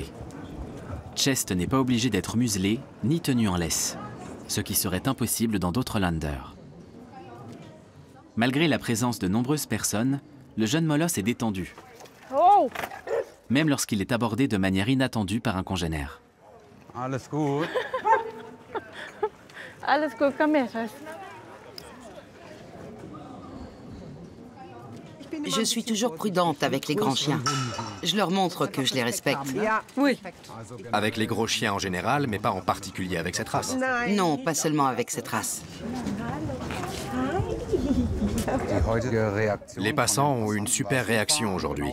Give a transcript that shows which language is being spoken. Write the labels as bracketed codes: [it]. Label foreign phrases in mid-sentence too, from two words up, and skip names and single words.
[fr] Chest n'est pas obligé d'être muselé ni tenu en laisse, ce qui serait impossible dans d'autres landers. Malgré la présence de nombreuses personnes, le jeune molosse est détendu, même lorsqu'il est abordé de manière inattendue par un congénère. [de] Alles gut. Alles gut, komm her, Schatz. [fr] Je suis toujours prudente avec les grands chiens. Je leur montre que je les respecte. Oui. Avec les gros chiens en général, mais pas en particulier avec cette race. Non, pas seulement avec cette race. Les passants ont une super réaction aujourd'hui.